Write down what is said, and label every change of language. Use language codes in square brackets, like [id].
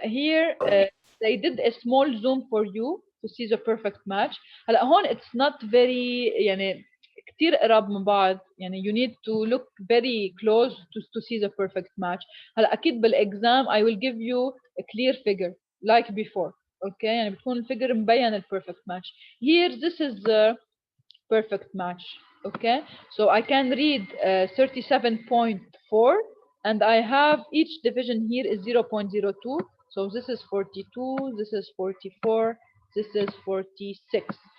[en] Here, they did a small zoom for you to see the perfect match. [ar] هلا هون [en] it's not very [ar] يعني كتير قراب من بعض يعني [en] you need to look very close to see the perfect match. [ar] هلا اكيد بالاكزام [en] I will give you a clear figure like before. [ar] Okay, يعني بتكون الفيجر مبين ال [en] perfect match. Here this is the perfect match. Okay, so I can read 37.4 and I have each division here is 0.02. So this is 42, this is 44, this is 46.